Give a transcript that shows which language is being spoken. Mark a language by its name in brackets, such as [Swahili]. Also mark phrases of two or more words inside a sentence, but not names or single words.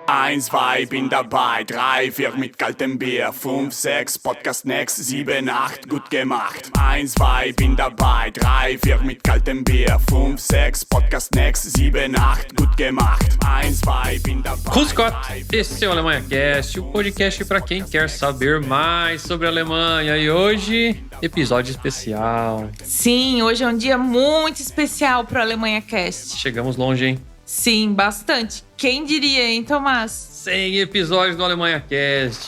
[German] 1, 2, bin dabei, 3, 4 mit kaltem Bier, 5, 6, [English] Podcast next, [German] 7, 8, gut gemacht. 1, 2, bin dabei, 3, 4 mit kaltem Bier, 5, 6, [English] Podcast next, [German] 7, 8, gut gemacht. 1, 2, bin dabei. Grüß Gott, [Portuguese] esse é o Alemanha Cast, o podcast para quem quer saber mais sobre a Alemanha. E hoje, episódio especial. Sim, hoje é um dia muito especial pro Alemanha Cast. Chegamos longe, hein? Sim, bastante. Quem diria, hein, Tomás? 100 episódios do Alemanha Cast.